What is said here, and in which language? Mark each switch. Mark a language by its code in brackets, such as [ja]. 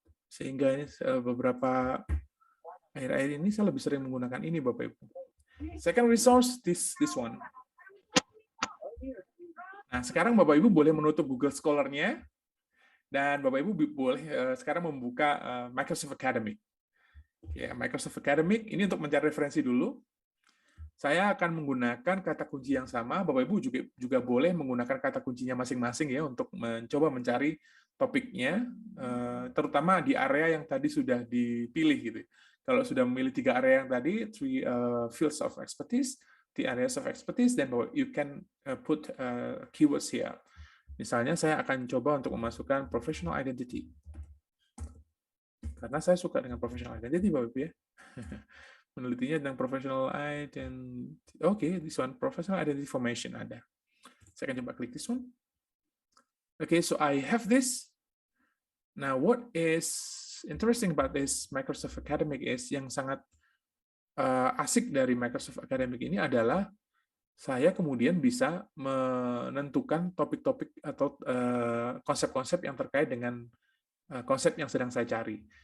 [id] Sehingga beberapa akhir-akhir ini saya lebih sering menggunakan ini Bapak Ibu. [en] Second resource, this one. [id] Nah, sekarang Bapak Ibu boleh menutup Google Scholar-nya. Dan Bapak Ibu boleh sekarang membuka Microsoft Academic. Ya, Microsoft Academic ini untuk mencari referensi dulu. Saya akan menggunakan kata kunci yang sama. Bapak Ibu juga boleh menggunakan kata kuncinya masing-masing ya untuk mencoba mencari topiknya, terutama di area yang tadi sudah dipilih gitu. Kalau sudah memilih 3 area yang tadi, [en] 3 fields of expertise, the areas of expertise, then you can put keywords here. [id] Misalnya saya akan coba untuk memasukkan professional identity. Karena saya suka dengan professional identity, Bapak Ibu ya. Menelitinya tentang professional identity. [en] Oke, this one, professional identity formation ada. [id] Saya akan coba klik [en] this one. Okay, so I have this. [id] Nah, [en] what is interesting about this Microsoft Academic is [id] yang sangat asik dari Microsoft Academic ini adalah saya kemudian bisa menentukan topik-topik atau konsep-konsep yang terkait dengan konsep yang sedang saya cari.